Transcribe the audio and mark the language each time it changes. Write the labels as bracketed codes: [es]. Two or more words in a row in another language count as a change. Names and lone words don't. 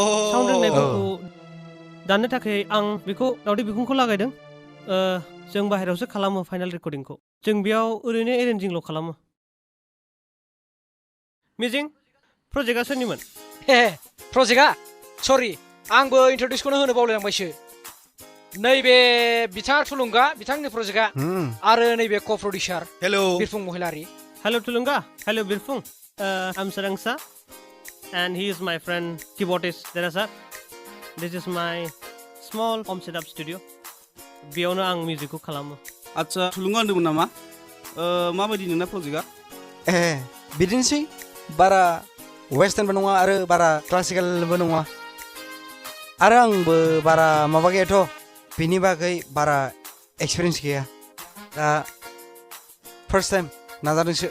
[brx] साउन्ड रोंनायफोरखौ दाननो थाखाय आं बेखौ दावदै बिखुंखौ लागायदों जों बाहेरायावसो खालामो फाइनाल रेकर्डिंखौ जों बेयाव ओरैनो एरेन्जिंल' खालामो मिजिं प्रजेक्टआ सोरनिमोन हे प्रजेक्टआ सरि आंबो इन्ट्रडिउसखौनो होनो बावलायलांबायसो नैबे बिथाङा थुलुंगा बिथांनि प्रजेक्टआ आरो नैबे क' प्रडिउसार हेलौ बिरफुं महिलारि हेल' थुलुंगा हेल' बिरफुं आम सोरांसा [en] and he is my friend keyboardist Derasar. This is my small home setup studio. [brx] बेयावनो आं मिउजिकखौ खालामो आदसा थुलुंगा होनदोंमोन नामा माबायदि नोंना प्रजेक्टआ बिदिनोसै बारा वेस्टार्नबो नङा आरो बारा क्लासिकेलबो नङा आरो आंबो बारा माबा गैयाथ' बिनि बागै बारा एक्सपिरियेन्स गैया दा फार्स्ट टाइम नाजादोंसो